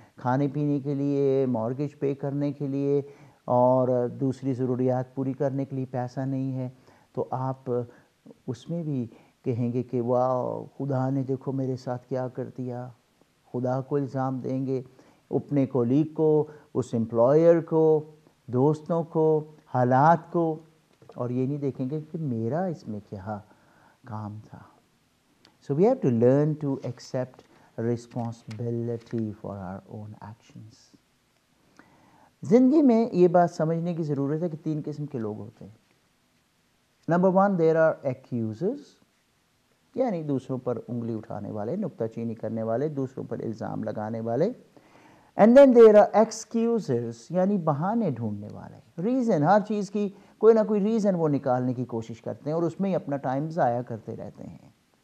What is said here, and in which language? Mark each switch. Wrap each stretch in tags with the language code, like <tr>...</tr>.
<hi>खाने पीने के लिए, मॉर्गेज पे करने के लिए और दूसरी ज़रूरियात पूरी करने के लिए पैसा नहीं है, तो आप उसमें भी कहेंगे कि वाह खुदा ने देखो मेरे साथ क्या कर दिया। खुदा को इल्ज़ाम देंगे, अपने कोलीग को, उस एम्प्लॉयर को, दोस्तों को, हालात को, और ये नहीं देखेंगे कि मेरा इसमें क्या काम था।</hi> <en>So we have to learn to accept responsibility for our own actions.</en> <hi>ज़िंदगी में ये बात समझने की ज़रूरत है कि 3 किस्म के लोग होते हैं। नंबर 1,</hi> <en>there are accusers,</en> <hi>यानी दूसरों पर उंगली उठाने वाले, नुक्ताचीनी करने वाले, दूसरों पर इल्ज़ाम लगाने वाले।</hi> <en>and then there are excusers,</en> <hi>यानी बहाने ढूंढने वाले, रीज़न, हर चीज़ की कोई ना कोई रीज़न वो निकालने की कोशिश करते हैं और उसमें ही अपना टाइम ज़ाया करते रहते हैं।</hi>